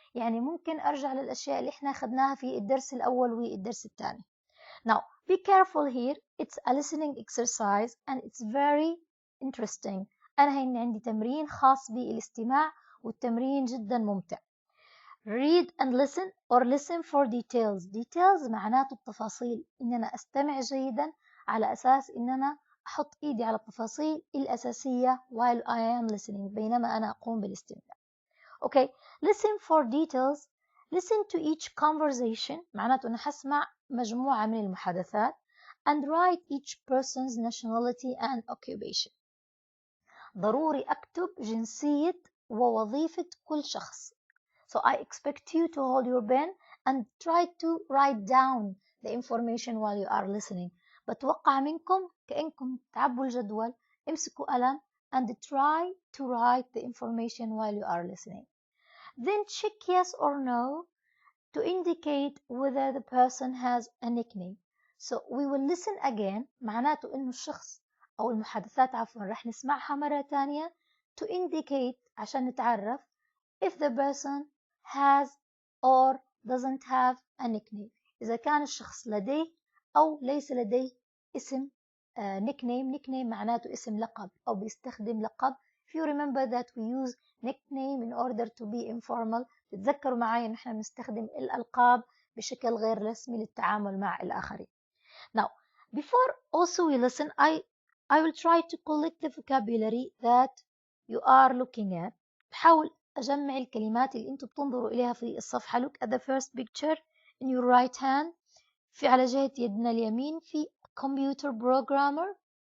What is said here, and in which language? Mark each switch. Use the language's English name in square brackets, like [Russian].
[Arabic] يعني ممكن أرجع للأشياء اللي احنا أخذناها في الدرس الأول والدرس الثاني. [English] Now, be careful here. It's a listening exercise and it's very interesting. [Arabic] أنا هين عندي تمرين خاص بالاستماع والتمرين جدا ممتع. [English] Read and listen or listen for details. [Arabic] Details معناته التفاصيل. إن أنا أستمع جيدا على أساس إن أنا أحط إيدي على التفاصيل الأساسية [English] while I am listening [Arabic] بينما أنا أقوم بالاستماع. [English] Okay, listen for details. Listen to each conversation [Arabic] معناته أنا حسمع مجموعة من المحادثات [English] and write each person's nationality and occupation. [Arabic] ضروري أكتب جنسية ووظيفة كل شخص. [English] So I expect you to hold your pen and try to write down the information while you are listening. [Arabic] بتوقع منكم كأنكم تعبوا الجدول، امسكوا قلم [English] and try to write the information while you are listening. Then check yes or no to indicate whether the person has a nickname. So we will listen again [Arabic] معناته إنه الشخص أو المحادثات رح نسمعها مرة تانية [English] to indicate [Arabic] عشان نتعرف [English] if the person has or doesn't have a nickname. [Arabic] إذا كان الشخص لديه أو ليس لديه اسم nickname. Nickname معناته اسم لقب أو بيستخدم لقب. [English] If you remember that we use nickname in order to be informal, [Arabic] تتذكروا معي إن إحنا بنستخدم الألقاب بشكل غير رسمي للتعامل مع الآخرين. [English] Now, before also we listen, I will try to collect the vocabulary that you are looking at. [Arabic] بحاول أجمع الكلمات اللي أنتم بتنظروا إليها في الصفحة. [English] Look at the first picture in your right hand. [Arabic] في على جهة يدنا اليمين في computer programmer.